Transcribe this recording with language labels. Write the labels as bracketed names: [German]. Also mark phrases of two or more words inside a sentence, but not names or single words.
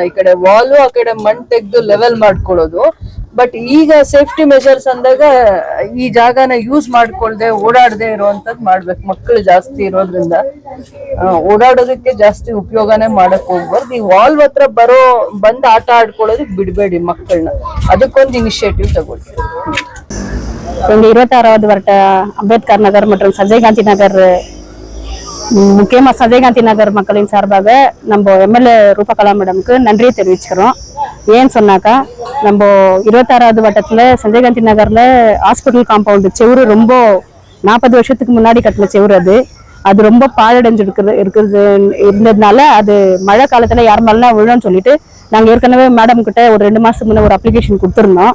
[Kannada] ಈ ಕಡೆ ವಾಲು ಆ ಕಡೆ ಮಣ್ಣು ತೆಗೆದು ಲೆವೆಲ್ ಮಾಡ್ಕೊಳ್ಳೋದು. ಬಟ್ ಈಗ [English] safety measures [Kannada] ಅಂದಾಗ ಈ ಜಾಗನ ಯೂಸ್ ಮಾಡ್ಕೊಳ್ದೆ ಓಡಾಡದೆ ಇರುವಂತದ್ದು ಮಾಡ್ಬೇಕು. ಮಕ್ಕಳು ಜಾಸ್ತಿ ಇರೋದ್ರಿಂದ ಓಡಾಡೋದಕ್ಕೆ ಜಾಸ್ತಿ ಉಪಯೋಗನೇ ಮಾಡಕ್ ಹೋಗ್ಬಾರ್ದು. ಈ ವಾಲ್ ಹತ್ರ ಬಂದ್ ಆಟ ಆಡ್ಕೊಳ್ಳೋದಕ್ಕೆ ಬಿಡ್ಬೇಡಿ ಮಕ್ಕಳನ್ನ. ಅದಕ್ಕೊಂದು ಇನಿಷಿಯೇಟಿವ್ ತಗೊಳ್ಳಿ. [Tamil] எங்க 26வது வட்ட அம்பேத்கர் நகர் மற்றும் சஞ்சய் காந்தி நகர், முக்கியமா சஞ்சய் காந்தி நகர் மக்களின் சார்பாக நம்ம எம்எல்ஏ ரூபகலா மேடமுக்கு நன்றியை தெரிவிச்சுக்கிறோம். ஏன்னு சொன்னாக்கா, நம்ம 26வது வட்டத்துல சஞ்சய் காந்தி நகர்ல [English] hospital compound [Tamil] செவுரு ரொம்ப 40 வருஷத்துக்கு முன்னாடி கட்டின செவுரு அது ரொம்ப பாழடைஞ்சு இருந்ததுனால அது மழை காலத்துல யார் மேலாம் விழுன்னு சொல்லிட்டு நாங்க ஏற்கனவே மேடம் கிட்ட ஒரு 2 மாசத்துக்கு முன்ன ஒரு அப்ளிகேஷன் கொடுத்துருந்தோம்.